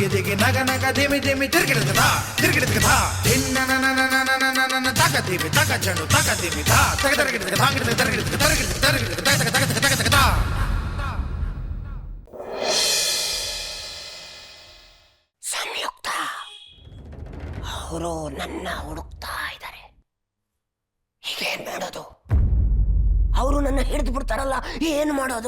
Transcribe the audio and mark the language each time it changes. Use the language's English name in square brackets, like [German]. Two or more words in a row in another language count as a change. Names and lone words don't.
[Kannada] ದಿಗಿ ನಗ ನಗ ಧಿಮಿ ಧಿಮಿ ತಿರುಗಿಡದ ಧಾ, ತಿರುಗಿಡದ ಧಾ, ದಿನ್ನ ನನ ನನ ನನ ನನ ನನ ತಕ ಧಿಮಿ ತಕ ಜನು ತಕ ಧಿಮಿ ಧಾ, ತಕ ತರಗಿಡದ ಧಾಂಗಿಡದ ತರಗಿಡದ ತರಗಿಡದ ತರಗಿಡದ ತಕ ತಕ ತಕ ತಕ ತಕ ಧಾ. ಸಂಯುಕ್ತ ಅವರು ನನ್ನ ಹುಡುಕ್ತಾ ಇದ್ದಾರೆ, ಈಗೇನ್ ಮಾಡೋದು? ಅವರು ನನ್ನ ಹಿಡಿದು ಬಿಡ್ತಾರಲ್ಲ, ಏನು ಮಾಡೋದು?